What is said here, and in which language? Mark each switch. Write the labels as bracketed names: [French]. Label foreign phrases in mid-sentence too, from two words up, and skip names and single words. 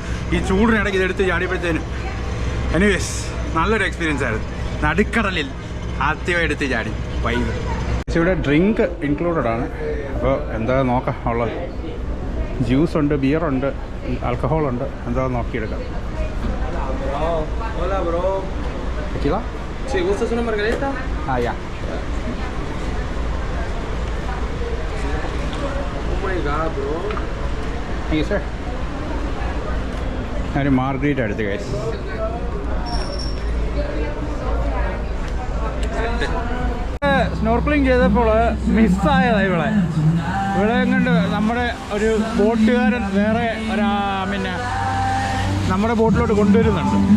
[Malayalam] ഈ ചൂടിനിടയ്ക്ക് ഇതെടുത്ത് ചാടിയപ്പോഴത്തേനും എനിവേസ് നല്ലൊരു എക്സ്പീരിയൻസ് ആയിരുന്നു. നടുക്കടലിൽ ആദ്യമായി എടുത്ത് ചാടി, വൈബ്. ഇവിടെ [English] drink included [Malayalam] ആണ്. അപ്പോൾ എന്താ നോക്കാം ഉള്ളത്. ജ്യൂസ് ഉണ്ട്, ബിയറുണ്ട്, ആൽക്കഹോളുണ്ട്. എന്താ നോക്കിയെടുക്കാം. [Spanish] Hola, bro. ¿Tequila? Si gustas una margarita. Ya. [English] Oh my god, bro. Thank you, sir. [Malayalam] ഞാനൊരു മാർഗരീറ്റ എടുത്ത് ഗൈസ്. സ്നോർക്കലിംഗ് ചെയ്തപ്പോൾ മിസ്സായതാണ് ഇവിടെ കണ്ട് നമ്മുടെ ഒരു ബോട്ടുകാരൻ വേറെ പിന്നെ നമ്മുടെ ബോട്ടിലോട്ട് കൊണ്ടുവരുന്നുണ്ട്.